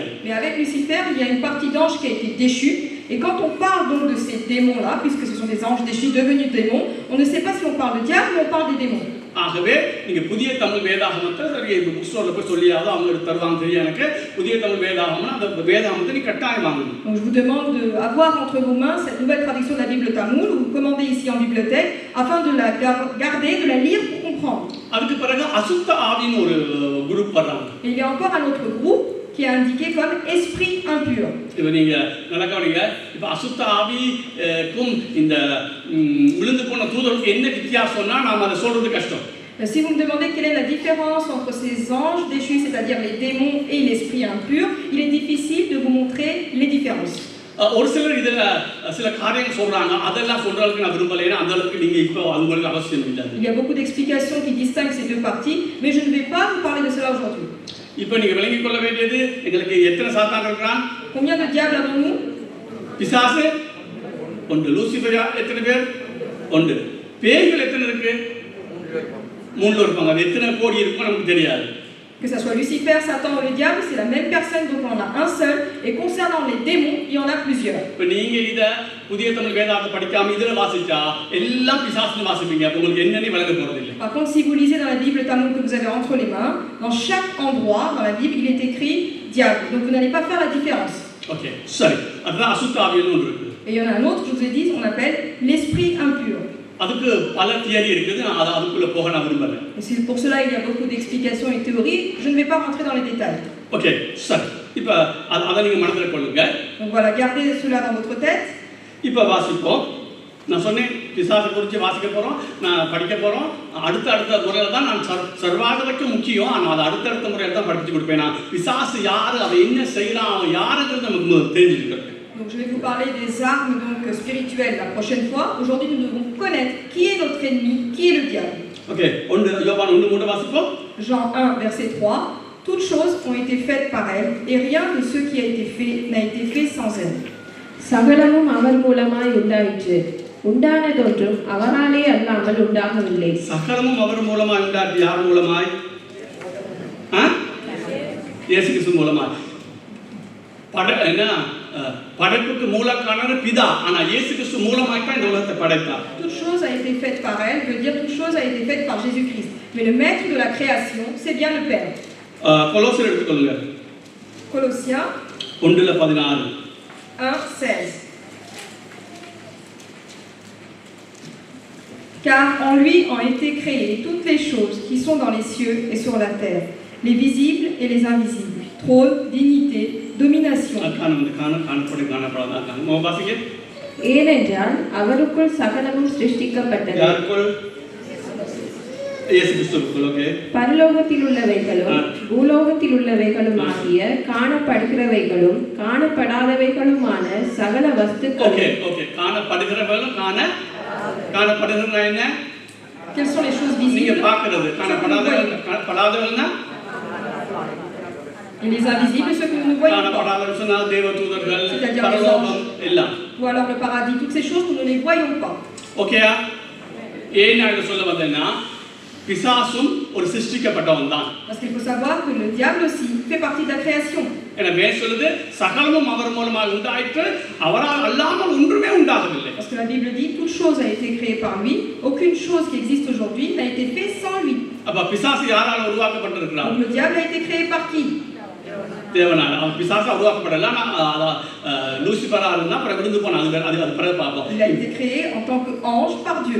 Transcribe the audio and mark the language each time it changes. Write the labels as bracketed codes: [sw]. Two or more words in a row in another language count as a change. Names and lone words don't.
[fr] Mais avec Lucifer, il y a une partie d'ange qui a été déchue. Et quand on parle donc de ces démons-là, puisque ce sont des anges déchus devenus démons, on ne sait pas si on parle de diable ou on parle des démons. [ta] ஆகவே நீங்க புதிய தமிழ் வேதாகமத்தை சரி [en] book store [ta] போய் சொல்லியாவது அவங்க தருவாங்க தெரியும். எனக்கு புதிய தமிழ் வேதாகம்னா அந்த வேதாகமத்தை நீ கட்டாயம் வாங்கணும். [fr] Donc je vous demande d'avoir entre vos mains cette nouvelle traduction de la Bible tamoul, ou vous commandez ici en bibliothèque, afin de la garder, de la lire pour comprendre. [ta] அதுக்கு பிறகு அசுத்த ஆவின்னு ஒரு குரூப் வர்றாங்க. [fr] Et il y a encore un autre groupe qui est indiqué comme esprit impur. [ta] இப்போ நீங்க நடக்கவீங்க, இப்போ அசுத்த ஆவிக்கும் இந்த விழுந்து போன தூதருக்கு என்ன வித்தியாசம்னா நாம அதை சொல்றது கஷ்டம். [fr] Si vous me demandez quelle est la différence entre ces anges déchus, c'est-à-dire les démons et l'esprit impur, il est difficile de vous montrer les différences. [ta] ஒரு சிலர் இதுல சில காரியங்கள் சொல்றாங்க, அதெல்லாம் சொல்றதுக்கு நான் விரும்பலைன்னா அந்த அளவுக்கு நீங்க இப்போ உங்களுக்கு அவசியம் இல்லை. [fr] Il y a beaucoup d'explications qui distinguent ces deux parties, mais je ne vais pas vous parler de cela aujourd'hui. [ta] இப்போ நீங்க விளங்கிக் கொள்ள வேண்டியது, எங்களுக்கு எத்தனை சாத்தான் இருக்கிறான்? [fr] Combien de diables avons-nous? [ta] பிசாசு ஒன்று, லூசிஃபர் எத்தனை பேர்? ஒன்று. பேய்கள் எத்தனை இருக்கு? 3 இருப்பாங்க. அது எத்தனை கோடி இருக்கும் நமக்கு தெரியாது. [fr] Que ça soit Lucifer, Satan ou le diable, c'est la même personne, donc on en a un seul. Et concernant les démons, il y en a plusieurs. [ta] இப்போ நீங்க இத புதிய தமிழ் வேதாகமத்தை படிக்காம இதுல வாசிச்சா எல்லாம் பிசாசுன்னு வாசிப்பீங்க. அப்ப உங்களுக்கு என்னன்னு விளங்க போறது இல்லை. [fr] Par contre, si vous lisez dans la Bible tamoul que vous avez entre les mains, dans chaque endroit dans la Bible, il est écrit diable. Donc vous n'allez pas faire la différence. [ta] OK, சரி. அதுதான் அசுத்த ஆவின்னு ஒன்று இருக்கு. [fr] Et il y en a un autre, je vous ai dit, on appelle l'esprit impur. [ta] அதுக்கு பல தியரி இருக்குது, அதுக்குள்ள போக நான் விரும்பல. [fr] Et pour cela, il y a beaucoup d'explications et théories. Je ne vais pas rentrer dans les détails. [ta] OK, சரி. இப்போ அதை நீங்க மனதில கொள்ளுங்க. [fr] Donc voilà, gardez cela dans votre tête. [ta] இப்போ வாசிப்போம். நான் சொன்னேன் பிசாசை குறித்து வாசிக்க போறோம், நான் படிக்க போறோம். அடுத்த முறையில் தான் நான் சர்வாகவற்று முக்கியம், ஆனால் அதை அடுத்தடுத்த முறையில் தான் படித்து கொடுப்பேன். நான் பிசாசு யாரு, அவன் என்ன செய்யறான், அவன் யாருங்கிறது நமக்கு தெரிஞ்சுக்கிட்டு. [fr] Donc je vais vous parler des armes donc spirituelles la prochaine fois. Aujourd'hui, nous devons connaître qui est notre ennemi, qui est le diable. [ta] OK, Iovan 1:3 வாசிப்போம். [fr] Jean 1 verset 3. Toute choses ont été faites par elle, et rien de ce qui a été fait n'a été fait sans elle. [ta] சகலமும் அவர் மூலமாய் உண்டாயிற்று. உண்டானதொன்றும் அவராலே அல்லாமல் உண்டாகவில்லை. சகலமும் அவர் மூலமாய் உண்டாச்சு. யார் மூலமாய்? இயேசு கிறிஸ்து மூலமாய். படைப்புக்கு மூலக்காரர் பிதா, ஆனா இயேசு கிறிஸ்து மூலமாய் தான் இந்த உலகத்தை படைத்தார். [fr] Toute chose a été faite par elle, veut dire toute chose a été faite par Jésus-Christ. Mais le maître de la création, c'est bien le Père. [ta] கொலோசியர் எடுத்துக்கொள்ளுங்க. [fr] Colossiens 1:16. 1:16. Car en lui ont été créées toutes les choses qui sont dans les cieux et sur la terre, les visibles et les invisibles, trône, dignité, domination. [ta] ஏனென்றால் அவருக்குள் சகலமும் சிருஷ்டிக்கப்பட்டது. பரலோகத்தில் உள்ளவைகளும் பூலோகத்தில் உள்ளவைகளும் ஆகிய காணப்படுகிறவைகளும் காணப்படாதவைகளுமான சகல வஸ்துக்களும். காணப்படுகிறவைகளும் காணப்படுகிறவங்க என்ன? [fr] Quelles sont les choses visibles? [ta] நீங்க பார்க்கிறது காணப்படாதவங்க. [fr] Et les invisibles, ceux que nous ne voyons pas. C'est-à-dire les anges. Ou alors le paradis, toutes ces choses, nous ne les voyons pas. [ta] Ok, பிசாசும் ஒரு சிருஷ்டிக்கப்பட்டவன் தான். [fr] Parce qu'il faut savoir que le diable aussi fait partie de la création. [ta] எனவே சொல்லுது சகலமும் அவர் மூலமாக உண்டாயிற்று, அவரால் அல்லாமல் ஒன்றுமே உண்டாகவில்லை. [fr] Parce que la Bible dit toute chose a été créée par lui, aucune chose qui existe aujourd'hui n'a été faite sans lui. [ta] அப்ப பிசாசு யாரால உருவாக்கப்பட்டிருக்கிறார்? [fr] Donc le diable a été créé par qui? [ta] தேவனால. அவன் பிசாசா உருவாக்கப்படல. லூசிபரா இருந்தா அப்புறம் விழுந்து போனான். அது பிறகு பார்ப்போம். [fr] Il a été créé en tant qu'ange par Dieu.